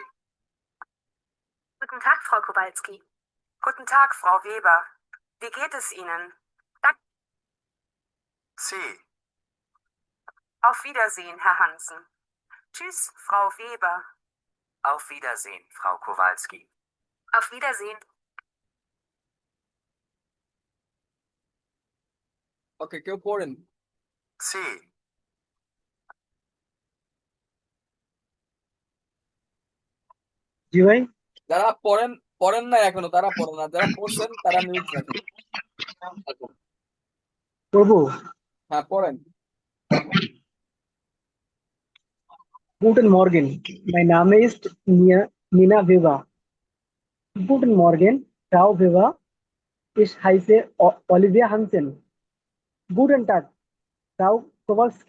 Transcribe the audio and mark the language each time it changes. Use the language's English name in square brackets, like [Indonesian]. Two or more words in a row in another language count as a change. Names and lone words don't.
[German] Guten Tag, Frau Kowalski. Guten Tag, Frau Weber. Wie geht es Ihnen? C. Auf Wiedersehen, Herr Hansen. Tschüss, Frau Weber. Auf Wiedersehen, Frau Kowalski. Auf Wiedersehen. [Bangla] ওকে, কেউ পড়েন। C. জি ভাই, যারা পড়েন পড়েন না এখনো, তারা পড়েন না, যারা পড়ছেন তারা মিউট রাখেন। প্রভু। হ্যাঁ, পড়েন। [German] Guten Morgen, mein Name ist Nina Weber. Guten Morgen, Frau Weber. Ich heiße Olivia Hansen. Guten Tag, Frau Kowalski.